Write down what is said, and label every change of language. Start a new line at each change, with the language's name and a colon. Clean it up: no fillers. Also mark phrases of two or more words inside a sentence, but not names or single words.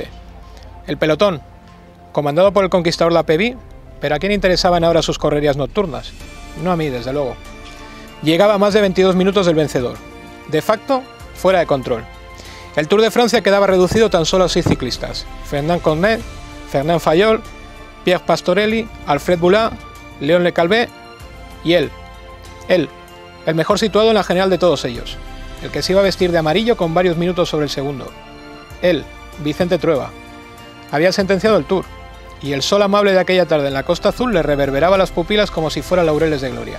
Spanish: El pelotón, comandado por el conquistador Lapévy, pero ¿a quién interesaban ahora sus correrías nocturnas? No a mí, desde luego. Llegaba a más de 22 minutos del vencedor. De facto, fuera de control. El Tour de Francia quedaba reducido tan solo a 6 ciclistas. Fernand Cornet, Fernand Fayol, Pierre Pastorelli, Alfred Boulard, Léon Le Calvé y él, el mejor situado en la general de todos ellos, el que se iba a vestir de amarillo con varios minutos sobre el segundo. Él, Vicente Trueba. Había sentenciado el Tour, y el sol amable de aquella tarde en la Costa Azul le reverberaba las pupilas como si fuera laureles de gloria.